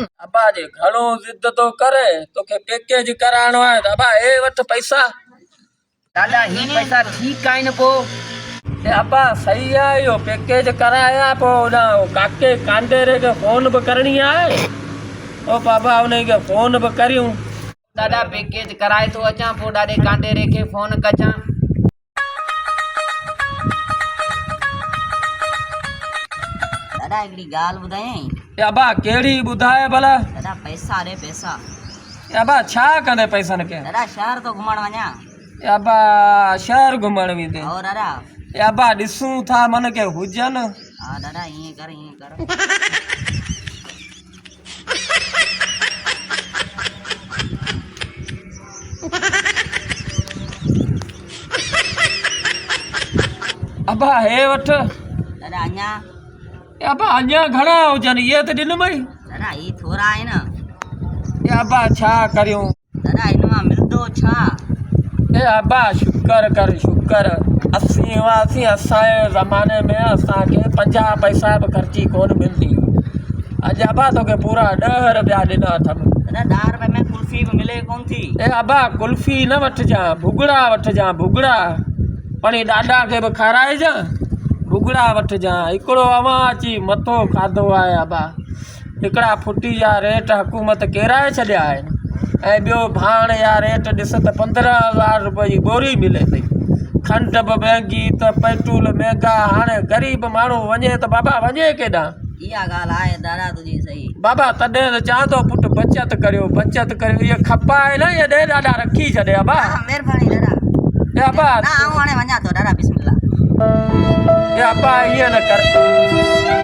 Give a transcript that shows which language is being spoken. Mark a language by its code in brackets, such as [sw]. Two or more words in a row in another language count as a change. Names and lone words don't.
[sd] अबा जे घणो जिद तो करे तोखे पैकेज कराणो है अबा ए वठ पैसा दादा ही पैसा ठीक आइन को ए अबा सही है यो पैकेज कराया पो ना काके कांडेरे के फोन भी करनी है ओ बाबा उन्हें के फोन भी करियूं दादा पैकेज कराए तो अचा पो दादे कांडेरे के फोन कचा दादा एकड़ी गाल बुधाई ए अबा केड़ी बुधाए भला दादा पैसा रे पैसा ए अबा छा कंदे पैसन के दादा शहर तो घुमण वञा ए अबा शहर घुमण वेंदे और दादा ए अबा ॾिसूं था मन के हुजन हां दादा ये कर अबा हे वठ दादा अञा ए अबा अञा घणा हुजन ये त ॾिन मई दादा ये थोड़ा है ना ए अबा छा करियूं दादा इनमां मिलंदो छा ए अबा शुक्र कर शुक्र 80 असांजे ज़माने में असांखे 50 पैसा बि ख़र्ची कोन मिलंदी अॼु अबा तोखे पूरा 10 रुपया ॾिना अथमि दादा 10 रुपए में कुल्फी भी मिले कौन थी ए अबा कुल्फी न वठजां भुगड़ा वठजां भुगड़ा पणी ॾाॾा खे बि खाराइजां भुगड़ा वठजां हिकिड़ो अवां अची मथो खाधो आहे अबा हिकिड़ा फुटी जा रेट हुकूमत केराए छॾिया आहिनि ऐं ॿियो भाण जा रेट ॾिस त 15000 रुपए जी बोरी मिले थी खंड बि महांगी त पेट्रोल महांगा हाणे ग़रीब माण्हू वञे त बाबा वञे केॾां इहा ॻाल्हि आहे दादा तुंहिंजी सही बाबा तॾहिं त चवां थो पुटु बचत करियो इहा खपा आहे न इहा ॾे ॾाढा रखी छॾे अबा महिरबानी दादा ए अबा ना आऊं हाणे वञा थो दादा बिस्मिल्लाह ए अबा ईअं न कर